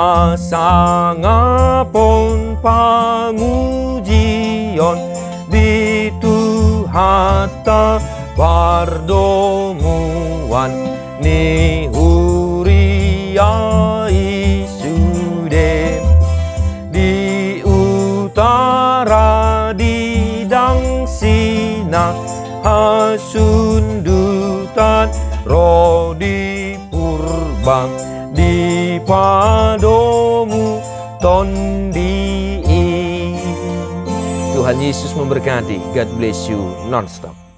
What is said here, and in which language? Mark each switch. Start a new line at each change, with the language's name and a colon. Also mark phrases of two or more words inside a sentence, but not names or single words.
Batak Toba: sangapon pamujion bituhata pardomuan ni huria isude di utara di dangsina hasundutan rodi purba di padomu tondi.
Indonesian: Tuhan Yesus memberkati.
English: God bless you non-stop.